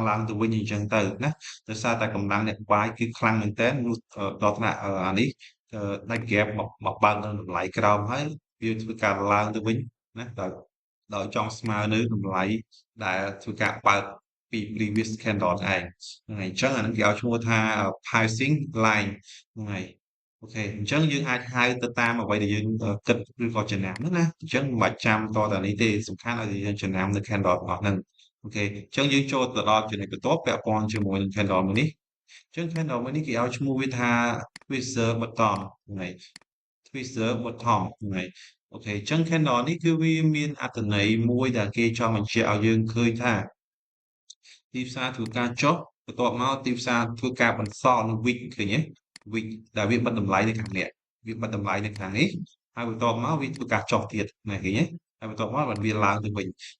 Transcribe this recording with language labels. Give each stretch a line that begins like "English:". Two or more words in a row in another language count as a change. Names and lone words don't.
Khmer: ឡើងទៅវិញអញ្ចឹងទៅណាដោយសារតែកម្លាំងអ្នកបាយគឺខ្លាំងមែនទែនដល់ថ្នាក់អានេះដាច់ gap មកបើកនៅតម្លៃក្រោមហើយវាធ្វើការឡើងទៅវិញណាដោយចង់ស្មើនៅតម្លៃដែលធ្វើការបើកពី
English: previous candle
Khmer: ឯងហ្នឹងហើយអញ្ចឹងអានឹងគេឲ្យឈ្មោះថា
English: pricing line
Khmer: ហ្នឹងហើយអូខេអញ្ចឹងយើងអាចហៅទៅតាមអ្វីដែលយើងគិតឬក៏ចំណាំហ្នឹងណាអញ្ចឹងមិនបាច់ចាំ តតែនេះទេសំខាន់ឲ្យយើងចំណាំនៅ candle របស់ហ្នឹងអូខេអញ្ចឹងយើងចូលទៅដល់ចំណុចបន្ទាប់ពាក់ព័ន្ធជាមួយនឹង candle មួយនេះអញ្ចឹង candle មួយនេះគេឲ្យឈ្មោះវាថា
English: twister bottom
Khmer: ហ្នឹងហើយ
English: twister bottom
Khmer: ហ្នឹងហើយអូខេអញ្ចឹង candle នេះគឺវាមានអត្ថន័យមួយដែលគេចង់បញ្ជាក់ឲ្យយើងឃើញថា ទីផ្សារធ្វើការចុះបន្ទាប់មកទីផ្សារធ្វើការបន្សល់នៅ wick ឃើញទេ wick ដែលវាបិទតម្លៃនៅខាងនេះវាបិទតម្លៃនៅខាងនេះហើយបន្ទាប់មកវាធ្វើការចុះទៀតណាឃើញទេហើយបន្ទាប់មកបានវាឡើងទៅវិញអ